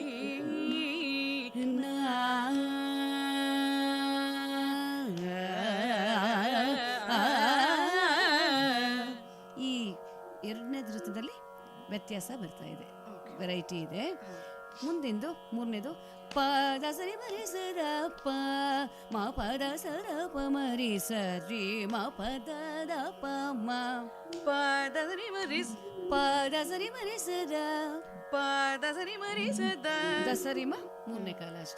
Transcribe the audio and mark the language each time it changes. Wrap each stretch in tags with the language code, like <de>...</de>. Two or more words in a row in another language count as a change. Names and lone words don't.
<kn>ನಾ ಈ 2ನೇ ಧೃತದಲ್ಲಿ ವ್ಯತ್ಯಾಸ ಬರ್ತಾ ಇದೆ, ವೆರೈಟಿ ಇದೆ. ಮುಂದಿಂದು 3ನೇದು ಪದ ಸರಿ ಮರಿ ಸರ ಪ ಮ ಪದ ಸರ ಪ ಮರಿ ಸರಿ ಮ ಪದ ದ ಪ ಮ ಪದ ಸರಿ ಮರಿ ಪದ ಸರಿ ಮರಿ ಸದ ಪದ ಸರಿ ಮರಿ ಸದ ದ ಸರಿ ಮ 3ನೇ ಕಾಲ ಅಷ್ಟೇ.</kn>